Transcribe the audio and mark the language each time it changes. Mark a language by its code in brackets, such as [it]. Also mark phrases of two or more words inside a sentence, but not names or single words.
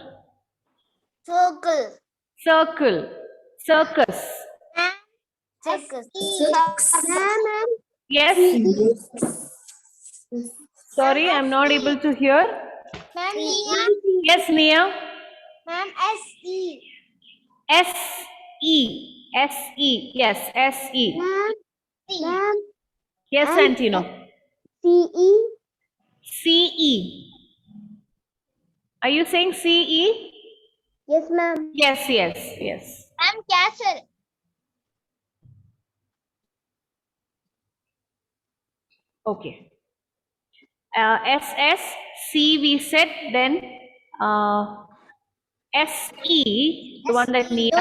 [en] Circle. Circle, circus. Yes. Sorry, I'm not able to hear. Yes, Nia. Ma'am, S-E. S-E. S-E. Yes, S-E. Ma'am. Yes, Santino. C-E. C-E. Are you saying C-E? Yes, ma'am. Yes. Ma'am, castle. Okay. S, S, C we said, then S, E, the one that needs.